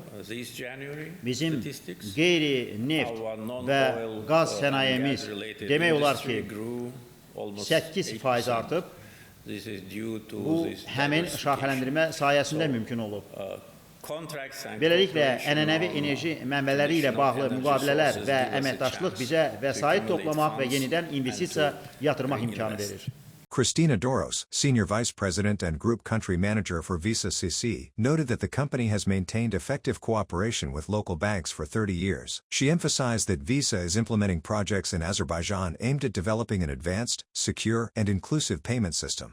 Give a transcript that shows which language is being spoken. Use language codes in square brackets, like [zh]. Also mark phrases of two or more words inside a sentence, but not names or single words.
[az] Bizim qeyri-neft və qaz sənayemiz demək olar ki, 8% artıb. Bu, həmin şaxələndirmə sayəsində mümkün olub. Beləliklə, ənənəvi enerji mənbələri ilə bağlı müqavilələr və əməkdaşlıq bizə vəsait toplamaq və yenidən investisiya yatırmaq imkanı verir. [en] Christina Doros, Senior Vice President and Group Country Manager for Visa CC, noted that the company has maintained effective cooperation with local banks for 30 years. She emphasized that Visa is implementing projects in Azerbaijan aimed at developing an advanced, secure, and inclusive payment system.